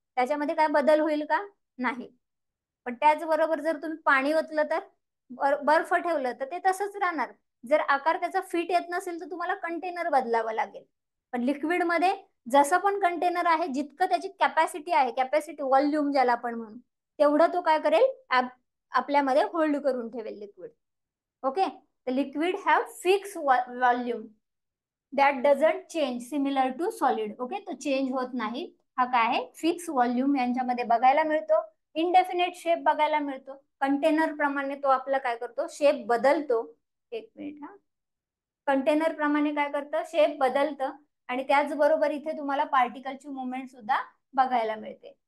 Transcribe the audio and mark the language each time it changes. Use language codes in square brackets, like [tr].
[mr] त्याच्यामध्ये काय बदल होईल का? नाही. पण त्याचबरोबर जर तुम्ही पाणी ओतलं तर, बर्फ ठेवलं तर ते तसंच राहणार. जर आकार त्याचा फिट येत नसेल तर तुम्हाला कंटेनर बदलावं लागेल. पण लिक्विड मध्ये जसं पण कंटेनर आहे, जितकं त्याची कॅपॅसिटी आहे, कॅपॅसिटी व्हॉल्यूम ज्याला आपण म्हणू, तेवढं तो काय करेल, आपल्यामध्ये होल्ड करून ठेवेल liquid. [en] Okay, the liquid have fixed volume that doesn't change similar to solid. [mr] Okay, तो चेंज होत नाही. हा काय आहे, फिक्स व्हॉल्यूम यांच्यामध्ये बघायला मिळतो. इनडेफिनेट शेप बघायला मिळतो. कंटेनर प्रमाणे तो आपला काय करतो, शेप बदलतो. एक मिनिट हा, कंटेनर प्रमाणे काय करतं, शेप बदलतं आणि त्याचबरोबर इथे तुम्हाला पार्टिकलची मुवमेंट सुद्धा बघायला मिळते.